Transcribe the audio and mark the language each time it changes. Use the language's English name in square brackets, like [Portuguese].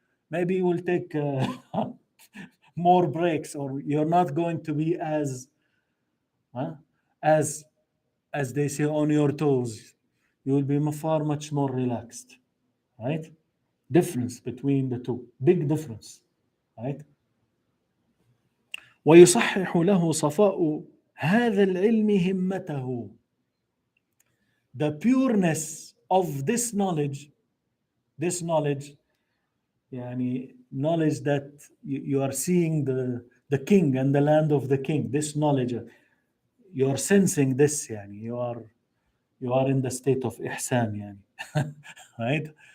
[English] Maybe you will take more breaks, or you're not going to be as as they say, on your toes. You will be far much more relaxed, right? difference between the two, big difference, right? [Arabic] ويصحح له صفاء هذا العلم همته. [English] The pureness of this knowledge, يعني knowledge that you are seeing the king and the land of the king, this knowledge, you are sensing this, يعني you are in the state of ihsan, يعني right?